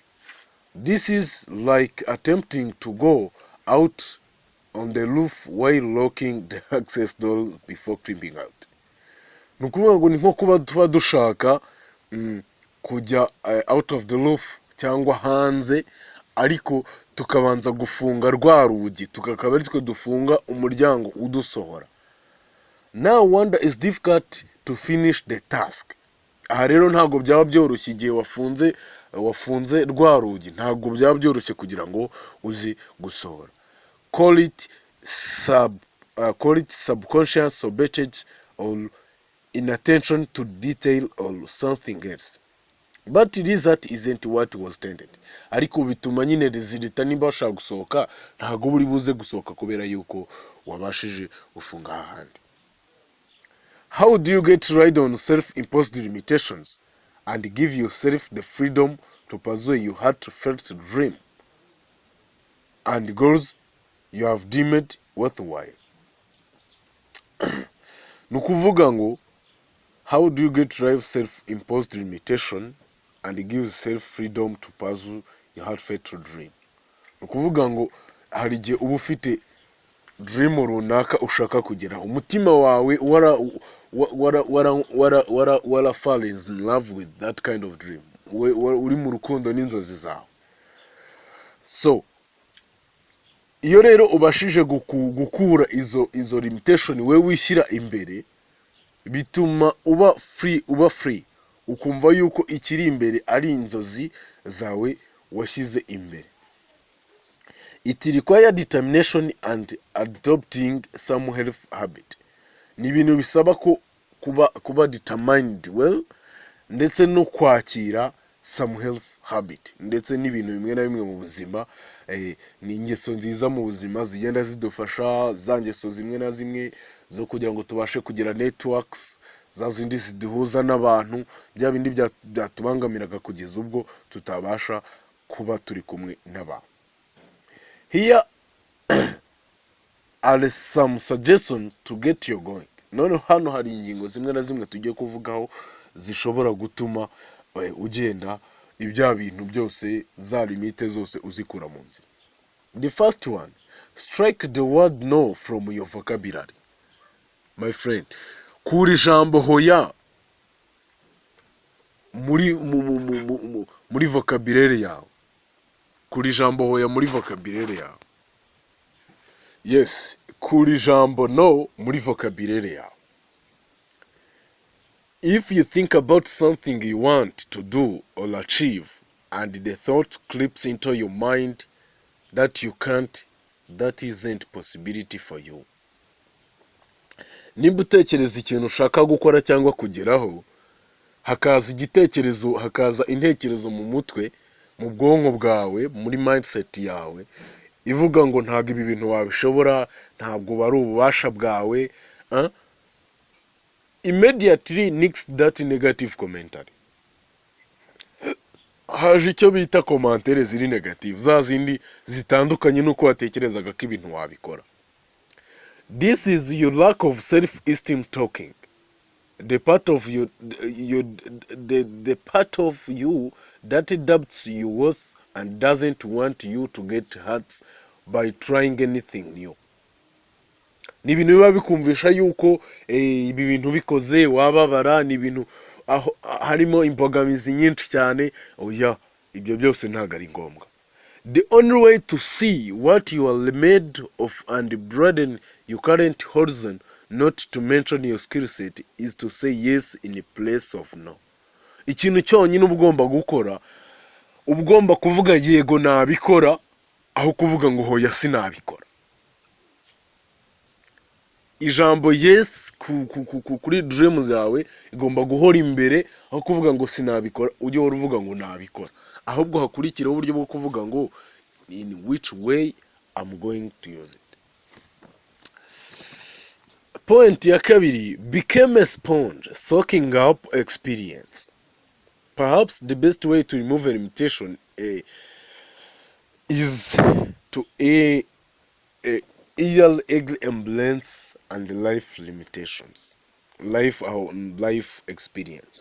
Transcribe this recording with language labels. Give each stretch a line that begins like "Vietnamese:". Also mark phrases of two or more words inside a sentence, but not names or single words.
English: This is like attempting to go out on the roof while locking the access door before climbing out.
Kinyarwanda: Nukuvuga ngo ni nko kuba tuba dushaka kujya
English: out of the roof
Kinyarwanda: cyangwa hanze, ariko tukabanza gufunga rwa rugi, tukakaba ari twe dufunga umuryango udusohora.
English: Now wonder is difficult to finish the task.
Kinyarwanda: Aha rero ntabwo byaba byoroshye igihe wafunze rwa rugi, ntabwo byaba byoroshye kugira ngo uzi gusohora.
English: Call it subconscious sabotage or inattention to detail or something else. But result isn't what was intended.
Kinyarwanda: Ariko bituma nyine resulta nimba washaka gusohoka, ntabwo buri buze gusohoka kubera yuko wabashije ufunga ahandi.
English: How do you get rid on self-imposed limitations and give yourself the freedom to pursue your heartfelt dream and goals you have deemed worthwhile?
Kinyarwanda: Nukuvuga ngo,
English: how do you get rid of self-imposed limitation and give yourself freedom to pursue your heartfelt dream?
Kinyarwanda: Nukuvuga ngo hari igihe uba ufite dream runaka ushaka kugeraho, umutima wawe wara
English: falls in love with that kind of dream,
Kinyarwanda: uri mu rukundo n'inzozi zawe. So iyo rero ubashije gukura izo limitation we wishyira imbere, bituma uba free, ukumva yuko ikiri imbere ari inzozi zawe washyize imbere.
English: It requires determination and adopting some health habit.
Kinyarwanda: Ni ibintu bisaba ko kuba
English: determined well,
Kinyarwanda: ndetse no kwakira
English: some health habit,
Kinyarwanda: ndetse n'ibintu bimwe na bimwe mu buzima, ni ingeso nziza mu buzima zigenda zidufasha, za ngeso zimwe na zimwe zo kugira ngo tubashe kugira networks, za zindi ziduhuza n'abantu, bya bindi byatubangamiraga kugeza ubwo tutabasha kuba turi kumwe n'abantu.
English: Here are some suggestions to get you going.
Kinyarwanda: none hano hari ingingo zimwe na zimwe tugiye kuvugaho zishobora gutuma ugenda ibya bintu byose, za limite zose uzikura mu nzira.
English: The first one, strike the word no from your vocabulary. My friend,
Kinyarwanda: kura ijambo hoya muri vocabulary yawe. Kura ijambo hoya muri vocabulary yawe. Yes, kura ijambo no muri vocabulary yawe.
English: If you think about something you want to do or achieve and the thought creeps into your mind that you can't, that isn't possibility for you.
Kinyarwanda: Nimba utekereza ikintu ushaka gukora cyangwa kugeraho, hakaza intekerezo mu mutwe, mu bwonko bwawe, muri mindset yawe, ivuga ngo ntabwo ibi bintu wabishobora, ntabwo bari ububasha bwawe,
English: immediately nix that negative commentary.
Kinyarwanda: Haje icyo bita commentaire ziri negative, za zindi zitandukanye nuko watekerezaga ko ibintu wabikora.
English: This is your lack of self-esteem talking. The part of you that doubts your worth and doesn't want you to get hurt by trying anything new.
Kinyarwanda: Ni ibintu biba bikumvisha yuko ibi bintu bikoze wababara, ni ibintu harimo imbogamizi nyinshi cyane. Oya, ibyo byose ntabwo ari ngombwa.
English: The only way to see what you are made of and broaden your current horizon, not to mention your skill set, is to say yes in place of no.
Kinyarwanda: Ikintu cyonyine ugomba gukora, ugomba kuvuga yego nabikora, aho kuvuga ngo hoya sinabikora. Ijambo yes kuri dreams yawe igomba guhora imbere, aho kuvuga ngo sinabikora ujye wari uvuga ngo nabikora, ahubwo hakurikiraho uburyo bwo kuvuga ngo
English: in which way I'm going to use it.
Kinyarwanda: Point ya kabiri,
English: become a sponge soaking up experience. Perhaps the best way to remove a limitation is to embrace and life limitations, life experience.